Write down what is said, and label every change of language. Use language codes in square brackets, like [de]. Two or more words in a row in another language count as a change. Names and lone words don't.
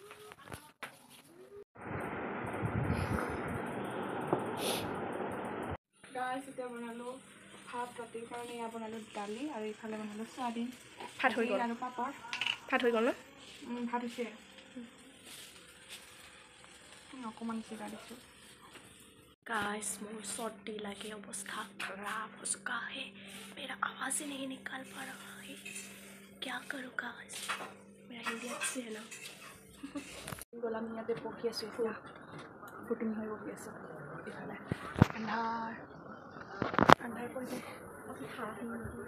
[as] গাইজ এতিয়া বনালোঁ ভাত ৰাতিৰ কাৰণে এয়া বনালোঁ দালি আৰু ইফালে বনালোঁ চয়াবিন ভাত হৈ গ'ল আৰু পাপৰ ভাত হৈ গ'ল ভাত হৈছে অকণমান জিৰা দিছোঁ [hi] गाइस मुझे सर्दी लगे अवस्था खराब हो चुका है मेरा आवाज़ ही नहीं निकाल पा रहा है क्या करूँ गाइस मेरा हिंदी अच्छी है ना [as] গ'লাম ইয়াতে বহি আছোঁ এতিয়া বুটিং হৈ বহি আছোঁ ইফালে আন্ধাৰ আন্ধাৰ কৰি